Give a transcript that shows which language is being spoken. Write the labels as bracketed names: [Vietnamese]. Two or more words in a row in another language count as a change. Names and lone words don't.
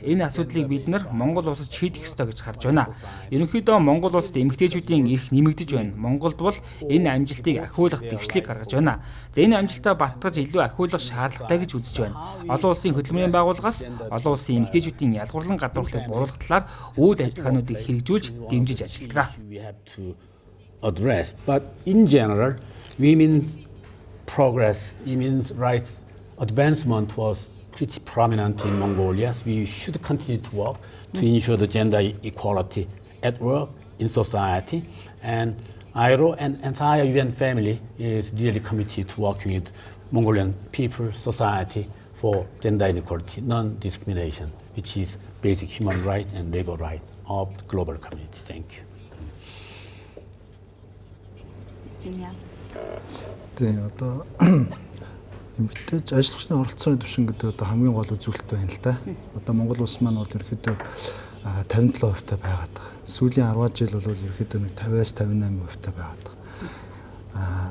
[Mongolian] Энэ асуудлыг бид нар Монгол улсад шийдэх ёстой гэж харж байна. Ерөнхийдөө Монгол улсад эмэгтэйчүүдийн эрх нэмэгдэж байна. Монголд бол энэ амжилтыг ахиулах дэвшлиг гаргаж байна. За энэ амжилтаа баттгаж илүү ахиулах шаардлагатай гэж үзэж байна. Олон улсын хөдөлмөрийн байгууллагаас олон улсын эмэгтэйчүүдийн ядгуурлан гадуурлыг бууруулах талаар үйл ажиллагаануудыг хэрэгжүүлж дэмжиж ажилладаг. [English] But in general, women's progress, women's rights advancement was pretty prominent in Mongolia. So we should continue to work to ensure the gender equality at work, in society, and ILO and entire UN family is really committed to working with Mongolian people, society for gender inequality, non-discrimination, which is basic human right and labor right of the global community. Thank you. [Mongolian] Тэгээ одоо эмэгтэй ажиллагчны оролцооны түвшин гэдэг одоо хамгийн гол үзүүлэлт байна л да. Одоо Монгол улс маань бол ерөөхдөө 57% таа байгаад байгаа. Сүүлийн 10 жил бол ерөөхдөө 50-аас 58% таа байгаад байгаа.